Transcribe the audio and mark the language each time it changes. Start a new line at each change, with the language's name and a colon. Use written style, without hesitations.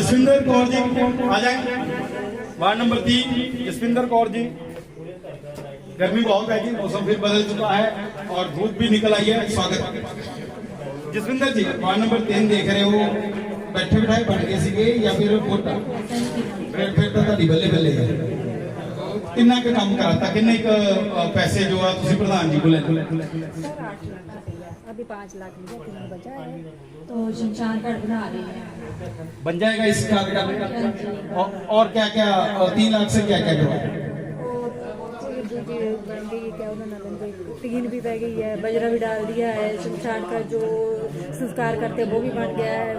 Hindi: जसविंदर कौर जी आ जाए, ward number 3 Jaswinder Kaur ji. गर्मी बहुत है जी, मौसम फिर बदल चुका है और धूप भी निकल आई है। स्वागत जसविंदर जी, वार्ड नंबर 3 देख रहे हो, बैठे बिठाए बन गए सीगे या फिर वोटा फिर तो
Punjabi: ਤੁਹਾਡੀ ਬੱਲੇ ਬੱਲੇ ਹੈ। ਕਿੰਨਾ ਕੁ ਕੰਮ ਕਰਾਤਾ, ਕਿੰਨੇ ਕੁ ਪੈਸੇ ਜੋ ਆ ਤੁਸੀਂ ਪ੍ਰਧਾਨ ਜੀ ਕੋਲ
Hindi: सर 8 लाख रुपया, अभी 5 लाख रुपया 3 बचा है, तो शमशान घाट बना रहे हैं। बन जाएगा इस कार्यकाल में? और क्या क्या 3 लाख से क्या क्या करवाया? बन गई क्या उन्होंने, टीन भी बह गई है, बजरा भी डाल दिया है, शमशान का जो संस्कार करते हैं वो भी बन गया है।